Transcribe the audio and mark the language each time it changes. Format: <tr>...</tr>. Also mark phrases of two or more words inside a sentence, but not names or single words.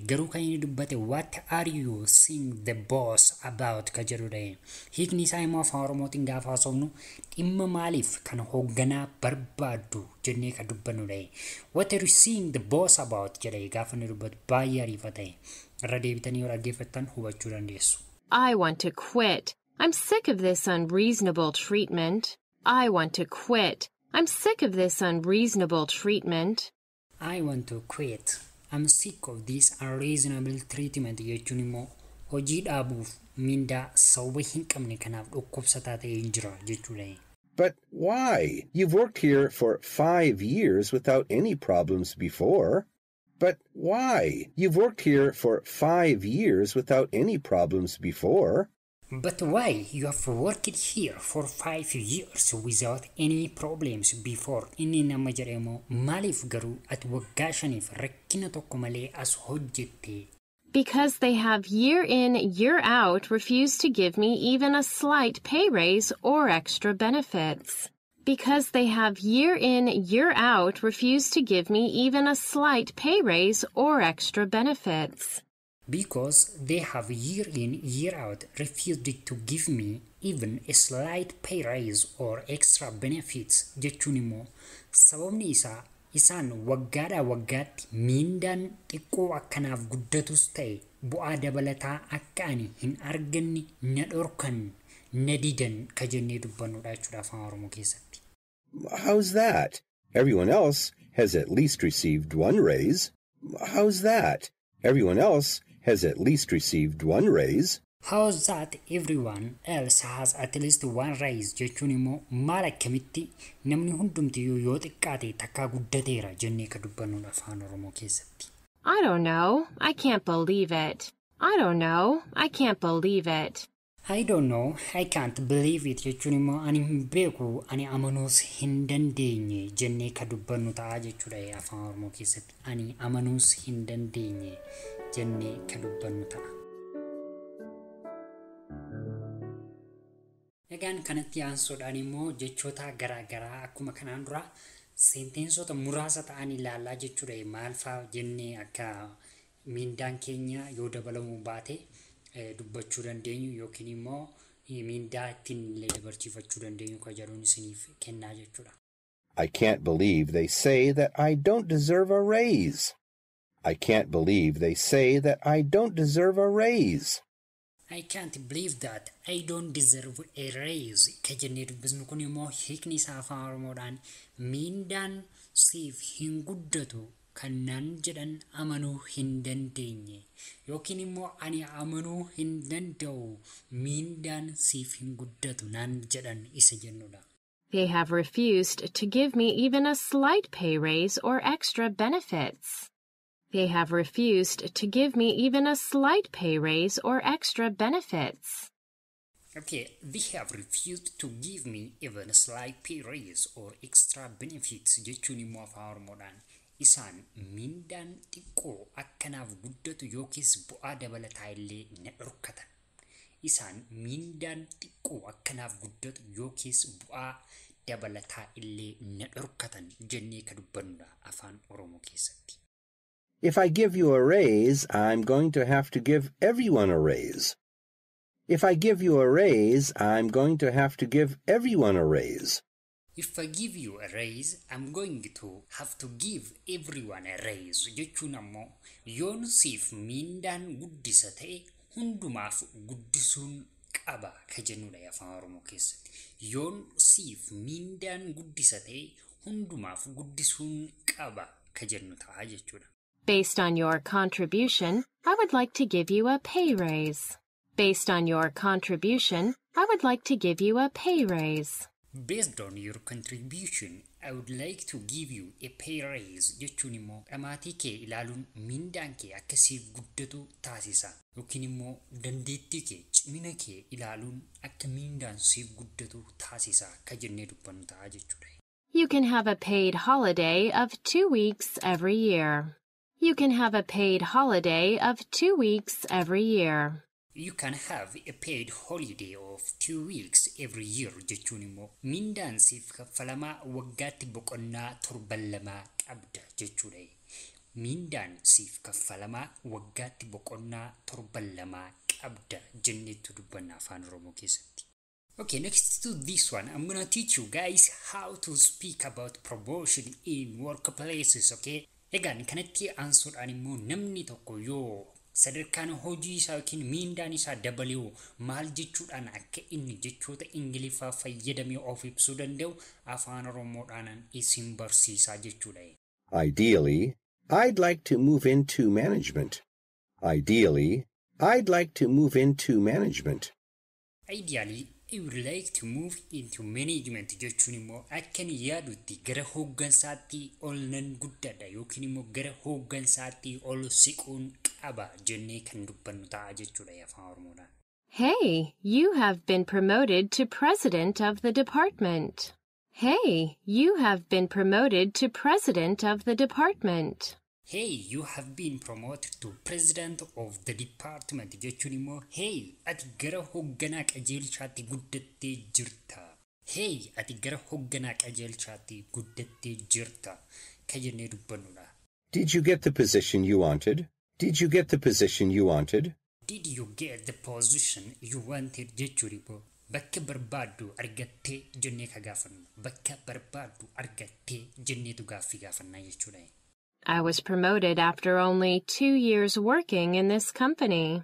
<om>Garuu kan inni dubbate</om> <en>what are you seeing the boss about</en> <om>ka jedhudha. Hiikni isaa immoo afaan Oromootiin gaafa haasofnu dhimma maaliif kan hoogganaa barbaaddu jennee ka dubbannudha.</om> <en>What are you seeing the boss about</en> <om>jedhee gaafa inni dubbatu baay'ee ariifata. Irra deebitanii yoo dhaggeeffattan hubachuu dandeessu.</om> <en>I want to quit. I'm sick of this unreasonable treatment. I want to quit. I'm sick of this unreasonable treatment. I want to quit. I'm sick of this unreasonable treatment jechuun immoo hojii dhaabuuf miindaa sababa hin qabne kanaaf dhukkubsataa ta'ee jira jechuudha. But why? You've worked here for 5 years without any problems before. But why? You've worked here for 5 years without any problems before. But why? You have worked here for 5 years without any problems before.</en> <om>Inni nama jedhamu maaliif garuu ati waggaa shaniif rakkina tokko malee as hojjette?</om> <en>Because they have year in, year out refused to give me even a slight pay raise or extra benefits. Because they have year in, year out refused to give me even a slight pay raise or extra benefits. Because they have year in, year out refused to give me even a slight pay raise or extra benefits</en> <om>jechuun immoo sababni isaa isaan waggaadhaa waggaatti miindaan xiqqoo akkanaaf guddatus ta'e bu'aa dabalataa akka ani hin arganne na dhorkan na didan ka jennee dubbannudha jechuudha afaan Oromoo keessatti.</om> <en>How's that? Everyone else has at least received one raise. How's that? Everyone else has at least received one raise. How's that? Everyone else has at least one raise</en> <om>jechuun immoo maal akkamitti namni hundumtiyyuu yoo xiqqaate takkaa guddateera jennee ka dubbannudha afaan Oromoo keessatti.</om> <en>I don't know. I can't believe it. I don't know. I can't believe it. I don't know. I can't believe it</en> <om>jechuun immoo ani hin beeku ani amanuus hin dandeenye jennee ka dubbannu ta'a jechuudha afaan Oromoo keessatti. Ani amanuus hin dandeenye jennee ka dubbannu ta'a. Egaan kanatti aansuudhaan immoo jechoota garaagaraa akkuma kanaan dura senteensota muraasa ta'an ilaalaa jechuudha. Maal fa'aa jennee akka miindaan keenya yoo dabalamuu baate dubbachuu dandeenyu yookiin immoo miindaa ittiin illee dabarsiifachuu dandeenyu kan jedhuun isiniif kennaa jechuudha.</om> <en>I can't believe they say that I don't deserve a raise. I can't believe they say that I don't deserve a raise. I can't believe that I don't deserve a raise.</en> <om>Kajannee dubbisnu kun immoo hiikni isaa afaan Oromoodhaan miindaan siif hin guddatu kan naan jedhan amanuu hin dandeenye yookiin immoo ani amanuu hin danda'u miindaan siif hin guddatu naan jedhan isa jennudha.</om> <en>They have refused to give me even a slight pay raise or extra benefits. They have refused to give me even a slight pay raise or extra benefits. Okay, they have refused to give me even a slight pay raise or extra benefits.</en> <om>Jechuun immoo afaan Oromoodhaan isaan miindaan xiqqoo akkanaaf guddatu yookiis bu'aa dabalataa illee na dhorkatan. Isaan miindaan xiqqoo akkanaaf guddatu yookiis bu'aa dabalataa illee na dhorkatan jennee ka dubbannudha afaan Oromoo keessatti.</om> <en>If I give you a raise, I'm going to have to give everyone a raise. If I give you a raise, I'm going to have to give everyone a raise. If I give you a raise, I'm going to have to give everyone a raise.</en> <om>Jechuun ammoo yoon siif miindaan guddisa ta'e hundumaaf guddisuun qaba ka jennudha afaan Oromoo keessatti. Yoon siif miindaan guddisa ta'e hundumaaf guddisuun qaba ka jennu ta'a jechuudha.</om> <en>Based on your contribution, I would like to give you a pay raise. Based on your contribution, I would like to give you a pay raise. Based on your contribution, I would like to give you a pay raise.</en> <om>Jechuun immoo dhamaatii kee ilaaluun miindaan kee akka siif guddatu taasisa. Yookiin immoo dandeettii kee cimina kee ilaaluun akka miindaan siif guddatu taasisa ka jennee dubbannu ta'a jechuudha.</om> <en>You can have a paid holiday of 2 weeks every year. You can have a paid holiday of 2 weeks every year. You can have a paid holiday of 2 weeks every year.</en> <om>Jechuun immoo miindaan siif kaffalamaa waggaatti boqonnaa torban lamaa qabda jechuudha. Miindaan siif kaffalamaa waggaatti boqonnaa torban lamaa qabda jenneetu dubbanna afaan Oromoo keessatti.</om> <en>Okay, next to this one, I'm gonna teach you guys how to speak about promotion in workplaces, okay?</en> <om>Egaan kanatti aansuudhaan immoo namni tokko yoo sadarkaan hojii isaa yookiin miindaan isaa dabaluu maal jechuudhaan akka inni jechoota Ingiliffaa fayyadamee of ibsuu danda'u afaan Oromoodhaan isin barsiisaa jechuudha.</om> <en>Ideally, I'd like to move into management. Ideally, I'd like to move into management. Ideally, I would like to move into management</en> <om>jechuun immoo akkan yaadutti gara hooggansaatti ol nan guddadha yookiin immoo gara hooggansaatti ol siquun qaba jennee kan dubbannu ta'a jechuudha afaan Oromoodhaan.</om> <en>Hey, you have been promoted to president of the department. Hey, you have been promoted to president of the department. Hey, you have been promoted to president of the department.</en> <om>Jechuun immoo hey, ati gara hoogganaa qajeelchaatti guddattee jirta. Hey, ati gara hoogganaa qajeelchaatti guddattee jirta ka jennee dubbannudha.</om> <en>Did you get the position you wanted? Did you get the position you wanted? Did you get the position you wanted?</en> <om>Jechuun immoo bakka barbaaddu argattee jennee ka gaafannu. Bakka barbaaddu argattee jenneetu gaaffii gaafannaa jechuudha.</om> <en>I was promoted after only 2 years working in this company.</en>